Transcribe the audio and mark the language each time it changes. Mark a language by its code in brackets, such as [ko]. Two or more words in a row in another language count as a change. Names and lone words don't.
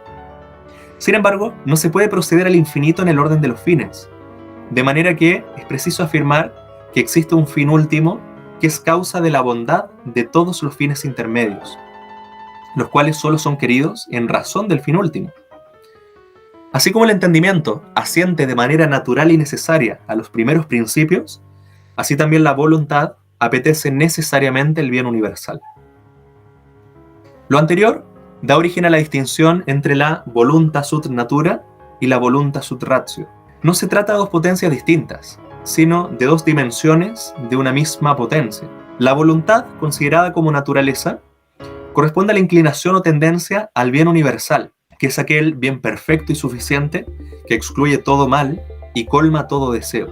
[es] Sin embargo, no se puede proceder al infinito en el orden de los fines, de manera que es preciso afirmar que existe un fin último que es causa de la bondad de todos los fines intermedios, los cuales solo son queridos en razón del fin último. Así como el entendimiento asiente de manera natural y necesaria a los primeros principios, así también la voluntad apetece necesariamente el bien universal. Lo anterior da origen a la distinción entre la [la] voluntas ut natura [es] y la [la] voluntas ut ratio. [es] No se trata de dos potencias distintas, sino de dos dimensiones de una misma potencia. La voluntad, considerada como naturaleza, Corresponde a la inclinación o tendencia al bien universal, que es aquel bien perfecto y suficiente que excluye todo mal y colma todo deseo.